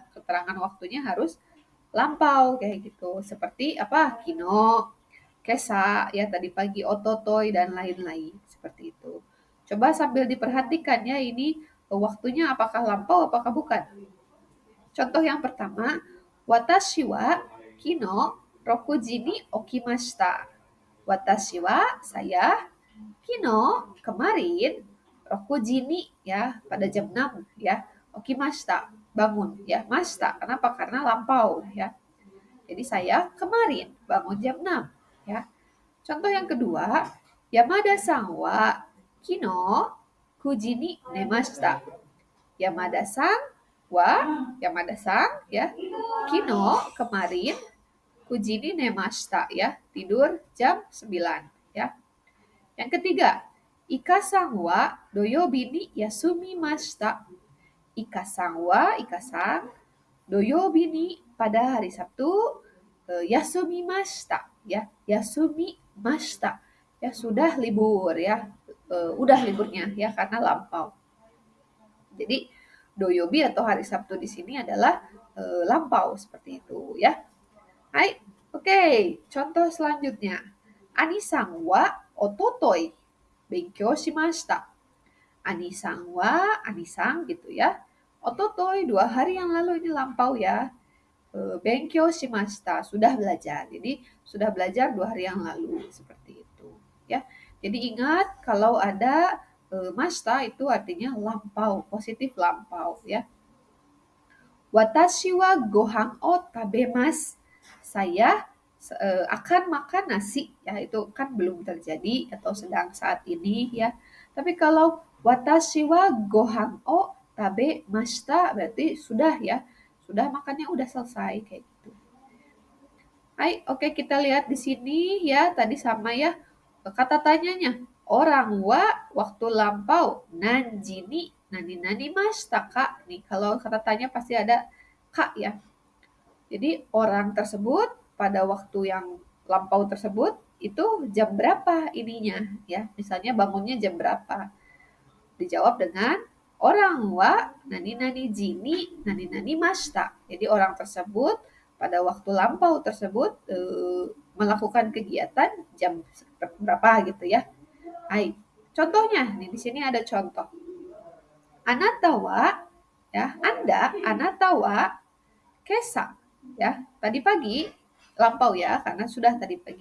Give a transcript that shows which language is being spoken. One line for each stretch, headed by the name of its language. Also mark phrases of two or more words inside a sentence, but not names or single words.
Indonesian: Keterangan waktunya harus lampau kayak gitu. Seperti apa? Kino, kesa ya tadi pagi, ototoi dan lain-lain seperti itu. Coba sambil diperhatikan ya ini waktunya apakah lampau apakah bukan. Contoh yang pertama,
Japanese: 私は昨日六時に起きました. 私は
Indonesian: saya kino kemarin
Japanese: 六時に
Indonesian: ya pada jam 6 ya. Okimashita bangun ya. Mashita kenapa? Karena lampau ya. Jadi saya kemarin bangun jam 6 ya. Contoh yang kedua,
Japanese: 山田さんは昨日九時に寝ました.
Indonesian: Yamada-san wa Yamada-san ya.
Japanese: Kino kemarin 九時に寝ました ya.
Indonesian: Tidur jam 9 ya. Yang ketiga,
Japanese: イカさんは土曜日に休みました. イカさんは
Indonesian: Ika-san
Japanese: 土曜日に
Indonesian: pada hari Sabtu yasumimashita ya. Yasumimashita ya sudah libur ya. Udah liburnya ya karena lampau. Jadi doyobi atau hari Sabtu di sini adalah lampau seperti itu ya. Hai, oke. Contoh selanjutnya.
Japanese: アニさんは一昨日勉強しました. アニさんは
Indonesian: Ani-san gitu ya. Ototoi 2 hari yang lalu ini lampau ya.
Japanese: 勉強しました
Indonesian: sudah belajar. Jadi sudah belajar 2 hari yang lalu seperti itu ya. Jadi ingat kalau ada mashita itu artinya lampau, positif lampau ya.
Japanese: 私はご飯を食べます.
Indonesian: Saya akan makan nasi, ya itu kan belum terjadi atau sedang saat ini ya. Tapi kalau
Japanese: 私はご飯を食べました
Indonesian: berarti sudah ya, sudah makannya udah selesai kayak gitu. Hai, oke kita lihat di sini ya, tadi sama ya kata tanyanya. Orang wa waktu lampau
Japanese: 何時に何ました
Indonesian: kak. Nih kalau kata tanya pasti ada kak ya. Jadi orang tersebut pada waktu yang lampau tersebut itu jam berapa ininya ya. Misalnya bangunnya jam berapa. Dijawab dengan orang wa
Japanese: 何時に何ました.
Indonesian: Jadi orang tersebut pada waktu lampau tersebut melakukan kegiatan jam berapa gitu ya. Hai. Contohnya nih di sini ada contoh.
Japanese: あなたは
Indonesian: ya, Anda
Japanese: あなたは
Indonesian: kesa ya, tadi pagi lampau ya karena sudah tadi pagi.